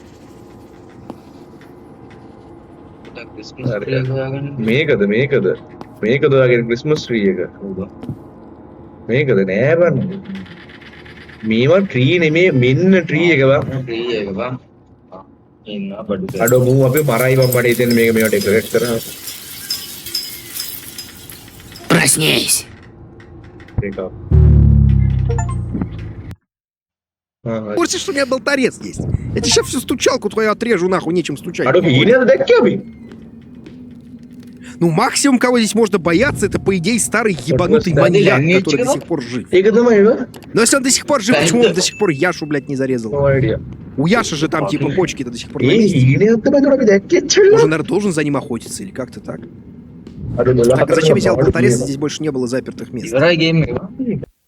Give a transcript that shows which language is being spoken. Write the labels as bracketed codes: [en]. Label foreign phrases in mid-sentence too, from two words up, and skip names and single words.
[en] Christmas tree [si] එක හොයාගන්න. මේකද ඔයාගේ [en] Christmas tree [si] එක මේකද නෑ බං මේවා ට්‍රී නෙමේ මෙන්න ට්‍රී එක බං ට්‍රී එක බං. ඉන්න බඩු. අඩෝ මූ අපි මරයි බං මට හිතෙන්නේ මේක මේවා ඩෙකරේට් කරා [ru] Проснись! [si] ඒක [ru] В курсе, что у меня болторез есть? Я тебе сейчас всю стучалку твою отрежу, нахуй, нечем стучать. [si] අඩෝ හීනද දැක්කේ අපි [ru] Ну, максимум, кого здесь можно бояться, это, по идее, старый ебанутый просто маньяк, они который до чего? сих пор жив. [si] ඒක තමයි බං [ru] Но если он до сих пор жив, почему он до сих пор Яшу, блядь, не зарезал? [en] no idea [ru] У Яши же там, типа, почки-то до сих пор на [si] ඒ [ru] месте. [si] හීනයක් තමයි අපි දැක්කේ [ru] Он же, [si] චෙල්ලා [ru] наверное, должен за ним охотиться, или как-то так. [si] අඩෝ [ru] Так, а зачем я взял болторез, здесь больше не было запертых мест? [si] ඉවරයි ගේම් එක බං.